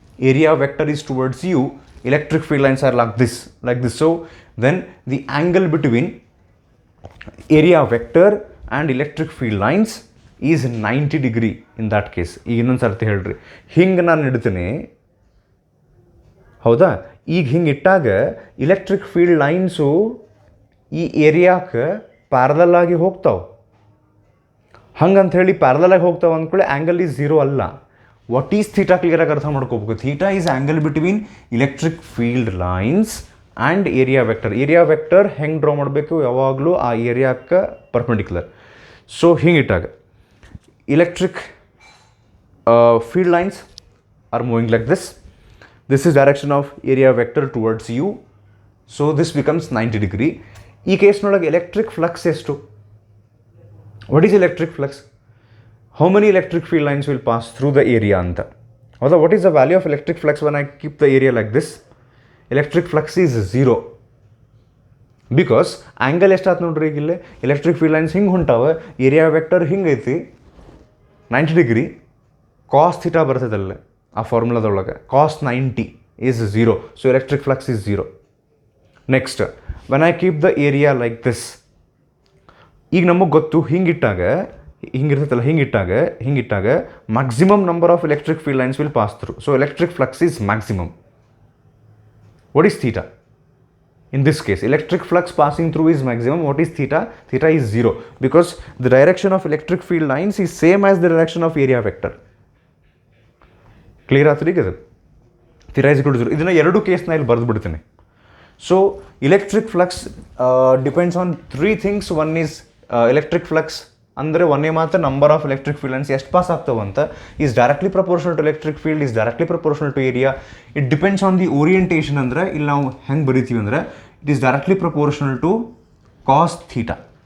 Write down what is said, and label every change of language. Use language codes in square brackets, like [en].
[en] Area vector is towards you, electric field lines are like this. So then the angle between area vector and electric field lines is 90 degree in that case. [kn] ಈಗ ಇನ್ನೊಂದು ಸರ್ತಿ ಹೇಳ್ರಿ, ಹಿಂಗೆ ನಾನು ಇಡ್ತೀನಿ, ಹೌದಾ? ಈಗ ಹಿಂಗೆ ಇಟ್ಟಾಗ ಇಲೆಕ್ಟ್ರಿಕ್ ಫೀಲ್ಡ್ ಲೈನ್ಸು ಈ ಏರಿಯಾಕ್ಕೆ ಪ್ಯಾರಲಲ್ ಆಗಿ ಹೋಗ್ತಾವೆ. ಹಂಗಂಥೇಳಿ ಪ್ಯಾರಲಲ್ ಆಗಿ ಹೋಗ್ತಾವೆ ಅಂದ್ಕೊಳ್ಳಿ [en] angle is 0 [kn] ಅಲ್ಲ. [en] what is theta [kn] ಕ್ಲಿಯರಾಗಿ ಅರ್ಥ ಮಾಡ್ಕೋಬೇಕು. [en] Theta is angle between electric field lines and area vector. [kn] Area vector ಹೆಂಗೆ ಡ್ರಾ ಮಾಡಬೇಕು? ಯಾವಾಗಲೂ ಆ ಏರಿಯಾಕ್ಕೆ perpendicular. [en] so [kn] ಹಿಂಗಿಟ್ಟಾಗ [en] electric field lines are moving like this. This is direction of area vector towards you. So this becomes 90 degree. [kn] ಈ ಕೇಸ್ನೊಳಗೆ electric flux ಎಷ್ಟು? [en] What is electric flux? How many electric field lines will pass through the area [kn] ಅಂತ. ಹೌದಾ? [en] What is the value of electric flux when I keep the area like this? Electric flux is 0 because [kn] angle ಎಷ್ಟಾಯ್ತು ನೋಡ್ರಿ. ಈಗ ಇಲ್ಲೇ electric field lines ಹಿಂಗೆ ಹೊಂಟಾವ, area vector ಹಿಂಗೆ ಐತಿ 90 degree. Cos theta ಬರ್ತದಲ್ಲ ಆ ಫಾರ್ಮುಲಾದೊಳಗೆ, [en] Cos 90 is 0. So electric flux is 0. Next, when I keep the area like this, [kn] ಈಗ ನಮಗೆ ಗೊತ್ತು ಹಿಂಗಿಟ್ಟಾಗ ಹಿಂಗಿರ್ತೈತಲ್ಲ, ಹಿಂಗಿಟ್ಟಾಗ [en] Maximum number of electric field lines will pass through. So electric flux is maximum. What is theta? In this case, electric flux passing through is maximum. What is theta? Theta is 0 because the direction of electric field lines is same as the direction of area vector. [kn] Clear ಆತ್ರಿ ಇದು? [en] Theta is equal to 0. [kn] ಇದನ್ನ ಎರಡು ಕೇಸ್ನ ಇಲ್ಲಿ ಬರೆದು ಬಿಡ್ತೀನಿ. [en] So electric flux depends on three things. One is electric flux [kn] ಅಂದರೆ ಒಂದೇ ಮಾತ್ರ [en] number of electric field lines [kn] ಎಷ್ಟು pass ಆಗ್ತಾವಂತ [en] Is directly proportional to electric field, is directly proportional to area. It depends on the orientation. [kn] ಅಂದರೆ ಇಲ್ಲಿ ನಾವು ಹೆಂಗೆ ಬರಿತೀವಿ ಅಂದರೆ [en] It is directly proportional to cos theta.